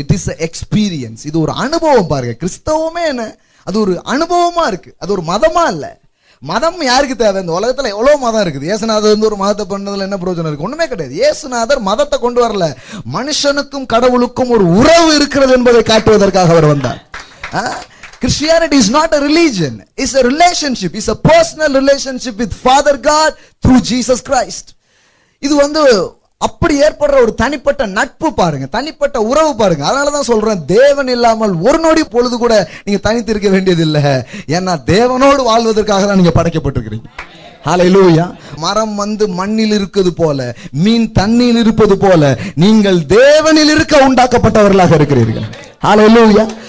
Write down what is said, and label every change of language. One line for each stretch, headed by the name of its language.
English: It is experience.
Tamil: இது ஒரு அனுபவம். பாருங்க, கிறிஸ்தவமே என்ன, அது ஒரு அனுபவமா இருக்கு, அது ஒரு மதமா இல்ல. மதம் யாருக்கு தேவை? இந்த உலகத்துல எவ்வளவு மதம் இருக்குது. இயேசுநாதர் ஒரு மதத்தை பண்ணதுல என்ன பிரயோஜனம் இருக்கு? ஒண்ணுமே கிடையாது. இயேசுநாதர் மதத்தை கொண்டு வரல, மனுஷனுக்கும் கடவுளுக்கும் ஒரு உறவு இருக்கிறது என்பதை காட்டுவதற்காக அவர் வந்தார்.
English: Christianity is not a religion, it's a relationship, it's a personal relationship with Father God through Jesus Christ.
Tamil: இது அப்படி ஏற்படுற ஒரு தனிப்பட்ட நட்பு பாருங்க, தனிப்பட்ட உறவு பாருங்க. அதனாலதான் சொல்றேன், தேவன் இல்லாமல் ஒரு நொடி பொழுது கூட நீங்க தனித்து இருக்க வேண்டியது இல்லை. ஏன்னா தேவனோடு வாழ்வதற்காக தான் நீங்க படைக்கப்பட்டிருக்கிறீங்க. ஹல்லேலூயா. மரம் மண்ணில் இருக்கிறது போல, மீன் தண்ணியில் இருப்பது போல, நீங்கள் தேவனில் இருக்க உண்டாக்கப்பட்டவர்களாக இருக்கிறீர்கள். ஹல்லேலூயா.